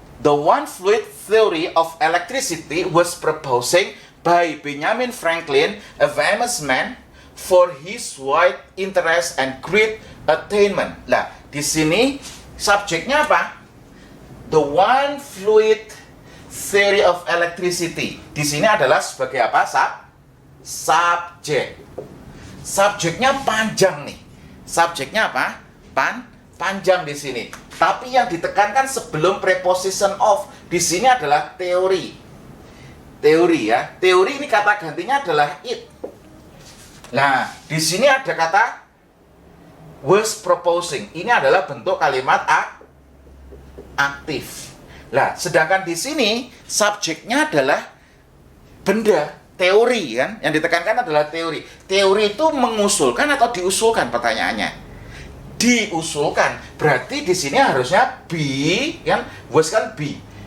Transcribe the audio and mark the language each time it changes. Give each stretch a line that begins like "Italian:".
English: The one fluid theory of electricity was proposed by Benjamin Franklin, a famous man, for his wide interest and great attainment.
Indonesian: Nah, di sini subjeknya apa? The one fluid theory of electricity. Di sini adalah sebagai apa? Subjek. Subjeknya panjang nih. Subjeknya apa? Panjang di sini. Tapi yang ditekankan sebelum preposition of di sini adalah teori. Teori ya. Teori ini kata gantinya adalah it. Nah, di sini ada kata was proposing. Ini adalah bentuk kalimat aktif. Nah, sedangkan di sini subjeknya adalah benda, teori kan. Yang ditekankan adalah teori. Teori itu mengusulkan atau diusulkan pertanyaannya. diusulkan. Berarti di sini harusnya be, kan? Was kan be.